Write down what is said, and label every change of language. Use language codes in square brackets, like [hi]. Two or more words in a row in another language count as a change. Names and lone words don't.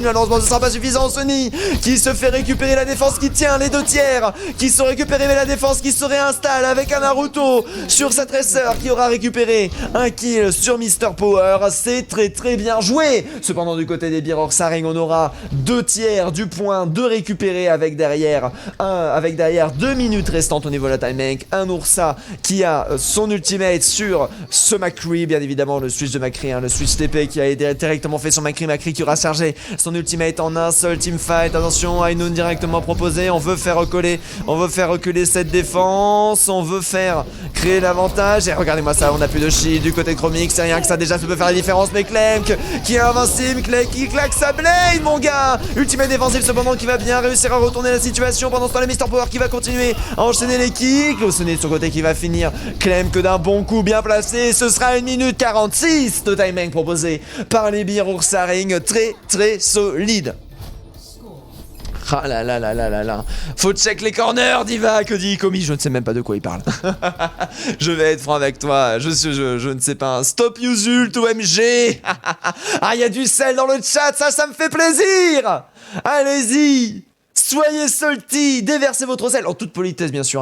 [fr] Malheureusement ce sera pas suffisant. Sony qui se fait récupérer la défense qui tient les deux tiers, qui sont récupérés, mais la défense qui se réinstalle avec un Naruto sur sa Tracer qui aura récupéré un kill sur Mister Power. C'est très très bien joué. Cependant du côté des Beer Saring, on aura deux tiers du point de récupérer avec derrière 2 minutes restantes au niveau de la [en] time bank. [fr] Un Ursa qui a son ultimate sur ce McCree, bien évidemment le switch de McCree, hein, le switch TP qui a été directement fait sur McCree qui aura chargé son ultimate en un seul teamfight. Attention, Ainun directement proposé, on veut faire reculer cette défense. avance, on veut faire créer l'avantage. Et regardez-moi ça, on a plus de shield du côté de Chromix, c'est rien que ça déjà ça peut faire la différence. Mais Clem qui est invincible, Clem qui claque sa blade mon gars. Ultimate défensif cependant qui va bien réussir à retourner la situation. Pendant ce temps, le Mr Power qui va continuer à enchaîner les kicks. Lawson est de son côté qui va finir Clem que d'un bon coup bien placé. Ce sera 1 minute 46 de timing proposé par les Beer Ursaring, très solide. Ah là là là là là là. Faut check les corners, Diva. Que dit Komi? Je ne sais même pas de quoi il parle. Je vais être franc avec toi. Je ne sais pas. Stop Yuzult OMG. Ah, il y a du sel dans le chat. Ça me fait plaisir. Allez-y. Soyez salty, déversez votre sel. En toute politesse, bien sûr.